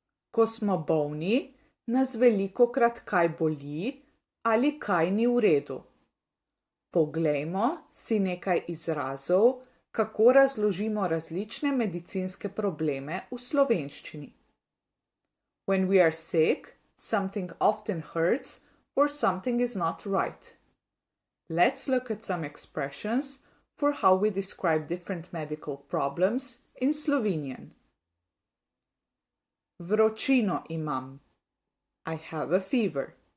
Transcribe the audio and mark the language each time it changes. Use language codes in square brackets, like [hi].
[sl] Ko smo bolni, nas velikokrat kaj boli ali kaj ni v redu. Poglejmo si nekaj izrazov, kako razložimo različne medicinske probleme v slovenščini. [en] When we are sick, something often hurts or something is not right. Let's look at some expressions for how we describe different medical problems in Slovenian. [sl] Vročino imam. [en] I have a fever.